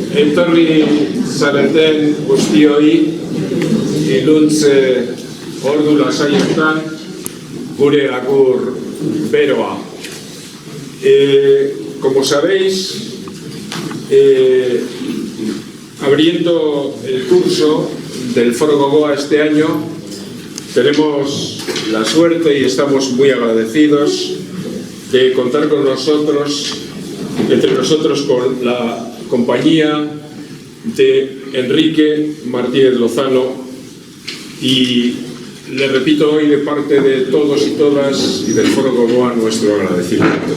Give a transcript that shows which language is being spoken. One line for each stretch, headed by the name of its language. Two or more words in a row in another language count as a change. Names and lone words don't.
Basque: Ongietorri zareten guztioi, iluntze ordu lasaietan gure agur beroa.
Spanish: Como sabéis, abriendo el curso del Foro Gogoa este año, tenemos la suerte y estamos muy agradecidos de contar con nosotros, entre nosotros, con la compañía de Enrique Martínez Lozano, y le repito hoy de parte de todos y todas y del Foro Gogoa nuestro agradecimiento.